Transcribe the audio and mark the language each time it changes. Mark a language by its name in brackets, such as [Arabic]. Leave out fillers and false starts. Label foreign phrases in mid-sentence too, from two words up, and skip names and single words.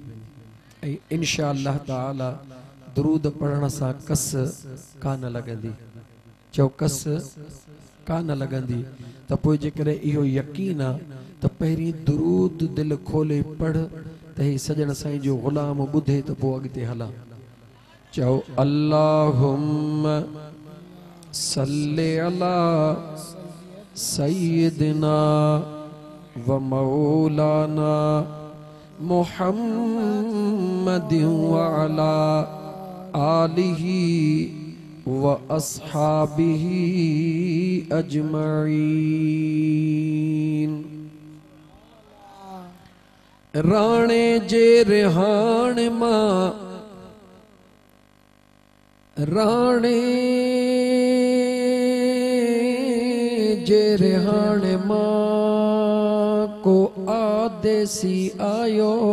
[Sindhi] ऐं [Arabic] إن شاء الله تعالى [Sindhi] दुरूद पढ़ण सां कस कान लॻंदी। चओ कस कान लॻंदी। त पोइ जेकॾहिं इहो यकीन आहे त पहिरीं दुरूद दिलि खोले पढ़ त ही सजण साईं जो ग़ुलाम ॿुधे त पोइ अॻिते हलां। चओ [Arabic] اللهم صل على سيدنا ومولانا محمد وعلى آله وأصحابه أجمعين. [Sindhi] राणे जे रिहाण मां, राणे जे रिहाण मां को आदेसी आयो,